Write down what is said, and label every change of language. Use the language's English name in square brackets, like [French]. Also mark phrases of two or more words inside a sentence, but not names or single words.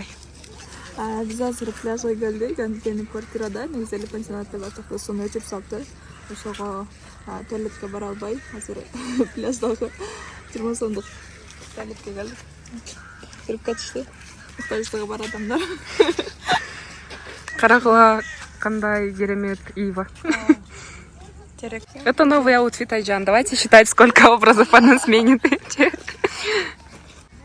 [Kyrgyz] Биз азыр пляжга келдик, анткени квартирада негизи эле пансионатта бачакта сууну өчүрүп салыпты. Ошого туалетке бара албай, азыр пляждагы 20 сомдук туалетке келдик. Кирип кетишти. Пляжга бар адамдар. Карагыла кандай керемет Ива. [Russian] Это новый аутфит Айжан. Давайте считать, сколько образов она сменит.